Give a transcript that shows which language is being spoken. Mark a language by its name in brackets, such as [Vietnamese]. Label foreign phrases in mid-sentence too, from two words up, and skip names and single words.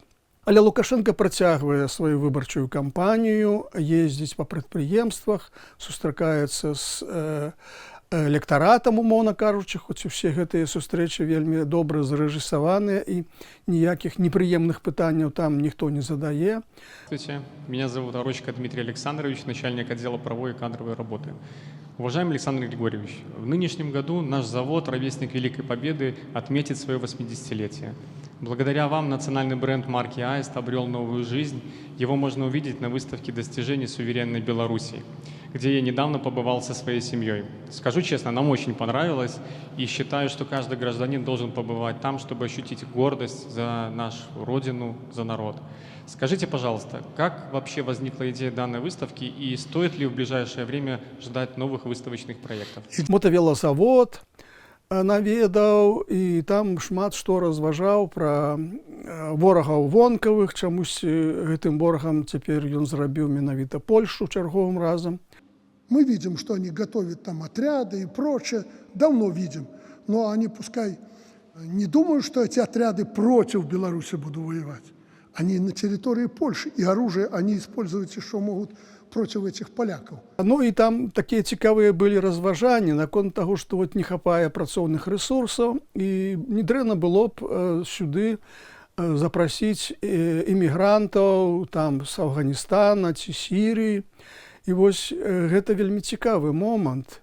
[Belarusian] Але Лукашенко працягвае сваю выбарчую кампанію, ездзіць па прадпрыемствах, сустракаецца з электаратам, умоўна кажучы, хоць усе гэтыя сустрэчы вельмі добра зарэжысаваныя і ніякіх непрыемных пытанняў там ніхто не задае. [Russian] Здравствуйте, меня зовут Орочко Дмитрий Александрович, начальник отдела правовой и кадровой работы. Уважаемый Александр Григорьевич, в нынешнем году наш завод «Ровесник Великой Победы» отметит свое 80-летие. Благодаря вам национальный бренд марки «Аист» обрел новую жизнь. Его можно увидеть на выставке достижений суверенной Беларуси, где я недавно побывал со своей семьей. Скажу честно, нам очень понравилось, и считаю, что каждый гражданин должен побывать там, чтобы ощутить гордость за нашу родину, за народ. Скажите, пожалуйста, как вообще возникла идея данной выставки, и стоит ли в ближайшее время ждать новых выставочных проектов? [Belarusian] Мотавелазавод наведаў, і там шмат што разважаў пра ворагаў вонкавых, чамусь гэтым ворагам цяпер ён зрабіў менавіта Польшу чарговым разам. [Russian] Мы видим, что они готовят там отряды и прочее, давно видим, но они пускай не думают, что эти отряды против Беларуси будут воевать. Они на территории Польши, и оружие они используют, что могут против этих поляков. [Belarusian] Ну і там такія цікавыя былі разважанні наконт таго, што вот не хапае працоўных рэсурсаў, і недрэнна было б сюды запрасіць імігрантаў там з Афганістана ці Сірыі. І вось гэта вельмі цікавы момант.